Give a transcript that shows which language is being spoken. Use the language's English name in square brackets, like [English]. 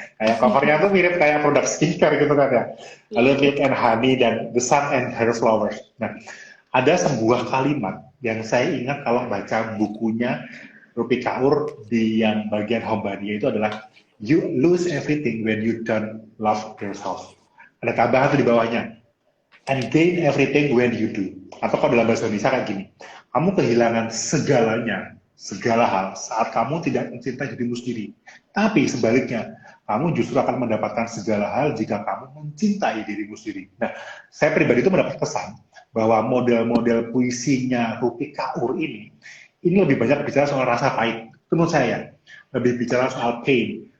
[Indonesian] Kayak covernya tuh mirip kayak produk skincare gitu kan ya. Lalu Milk and Honey dan The Sun and Her Flowers. Nah, ada sebuah kalimat yang saya ingat kalau baca bukunya Rupi Kaur di yang bagian Homebody itu adalah [English] you lose everything when you don't love yourself. [Indonesian] Ada tambahan tuh di bawahnya. [English] And gain everything when you do. [Indonesian] Atau kalau dalam bahasa Indonesia kayak gini, kamu kehilangan segalanya, segala hal saat kamu tidak mencintai dirimu sendiri. Tapi sebaliknya, kamu justru akan mendapatkan segala hal jika kamu mencintai dirimu sendiri. Nah, saya pribadi itu mendapat kesan bahwa model-model puisinya Rupi Kaur ini lebih banyak bicara soal rasa pahit. Itu menurut saya, lebih bicara soal pain,